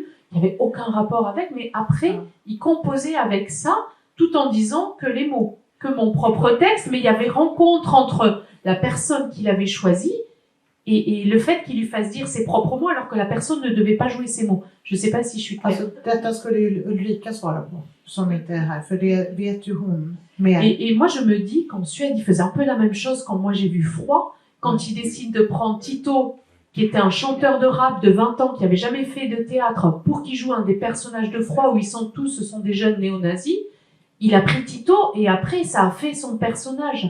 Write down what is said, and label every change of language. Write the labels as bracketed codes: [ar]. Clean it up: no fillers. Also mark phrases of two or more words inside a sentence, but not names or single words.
[fr] Il n'y avait aucun rapport avec, mais après, il composait avec ça, tout en disant que les mots, que mon propre texte, mais il y avait rencontre entre la personne qu'il avait choisie et le fait qu'il lui fasse dire ses propres mots alors que la personne ne devait pas jouer ses mots. Je ne sais pas si je suis claire. [sv] Detta skulle Ulrika svara på, som inte är här, för det vet ju hon mer. [fr] Et moi, je me dis qu'en Suède, il faisait un peu la même chose quand moi j'ai vu Froid, quand il décide de prendre Tito, qui était un chanteur de rap de 20 ans, qui avait jamais fait de théâtre, pour qu'il joue un des personnages de Froid, où ce sont des jeunes néo-nazis. Il a pris Tito, et après, ça a fait son personnage.